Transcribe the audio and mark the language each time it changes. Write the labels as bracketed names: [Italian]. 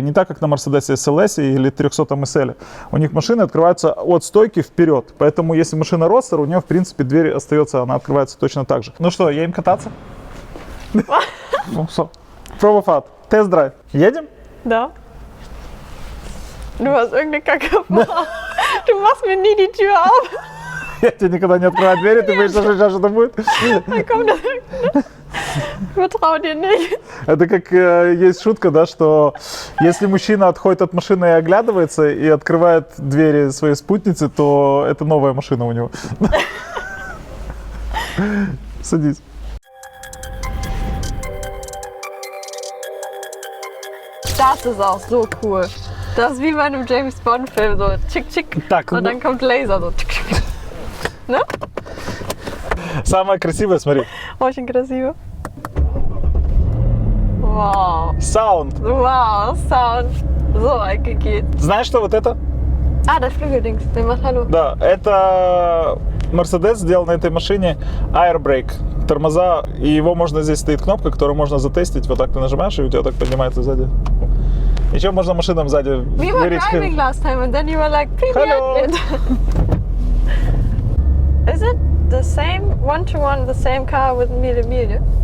[Russian] Не так, как на Mercedes SLS или 300 SL. У них машины открываются от стойки вперед. Поэтому если машина родстер, у нее в принципе дверь остается, она открывается точно так же. Ну что, едем кататься? Ну что, Probefahrt, Тест-драйв. Едем? Da. [German] Du hast irgendeine Kacke vor. Du machst mir nie die Tür auf. [Russian] Я тебе никогда не открываю двери, ты боишься, что сейчас что-то будет? [German] Dann kommt das. Ich vertraue dir nicht. [Russian] Это как есть шутка, да, что если мужчина отходит от машины и оглядывается, и открывает двери своей спутницы, то это новая машина у него. Садись. [German] Das ist auch so cool. Das ist wie bei einem James Bond Film, so tschick tschick. [Russian] Так, [German] Und dann kommt Laser, so tschick tschick. Ne? [Russian] самое красивое, смотри. Очень красиво. Wow. Саунд. [German] Wow, Sound. So eingegeht. [Russian] Знаешь, что вот это? [German] Das Flügeldings, der macht Hallo. [Russian] Да, это Mercedes сделал на этой машине Airbrake. Тормоза, и его можно, здесь стоит кнопка, которую можно затестить. Вот так ты нажимаешь, и у тебя так поднимается сзади. Еще можно машинам сзади [English] We were driving last time and then you were like, Hello. [Russian] Привет. [English] Is it the same, one-to-one, the same car with Mille Mille?